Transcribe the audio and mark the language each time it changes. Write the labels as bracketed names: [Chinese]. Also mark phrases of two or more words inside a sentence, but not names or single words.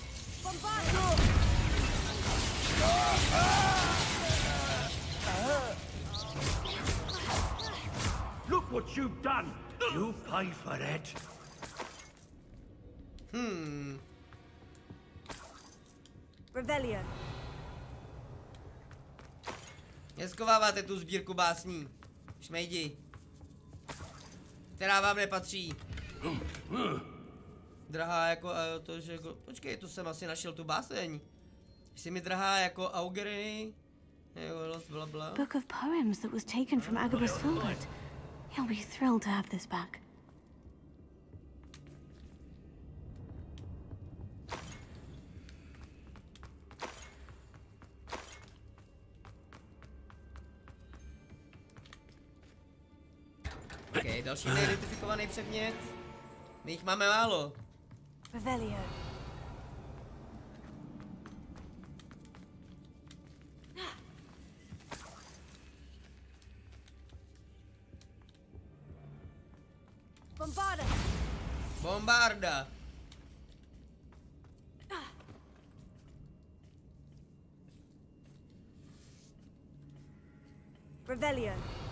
[English] Look what you've done! You pay for that. Rebellion. [Czech] Neschováváte tu sbírku básní. Šmejdi. Která vám nepatří. Drahá jako to, že jako, počkej, tu jsem asi našel tu báseň. Jsi mi drahá jako Augery. Bla bla. [English] Book of poems that was taken from Agabus Filbert. He'll be thrilled to have this back. [Czech] OK, další neidentifikovaný předmět. My jich máme málo. [English] Revelio. Bombarda. Bombarda. Rebellion.